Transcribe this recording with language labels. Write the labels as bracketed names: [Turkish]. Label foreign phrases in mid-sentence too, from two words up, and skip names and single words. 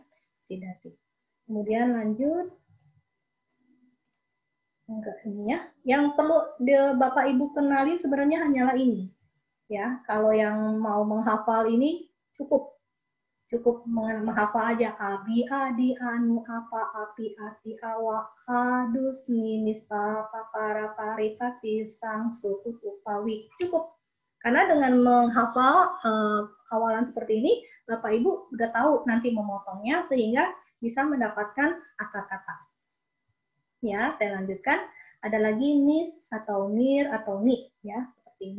[Indonesian] Sidati. Kemudian lanjut. Enggak ini ya. Yang perlu Bapak Ibu kenali sebenarnya hanyalah ini. Ya, kalau yang mau menghafal ini cukup menghafal aja abi adi anu apa api ati awa adus ninis papa para pari pati sang suku upawi. Cukup. Karena dengan menghafal awalan seperti ini, Bapak Ibu udah tahu nanti memotongnya sehingga bisa mendapatkan akar kata. Ya, saya lanjutkan. Ada lagi nis atau nir atau ni ya, seperti ini.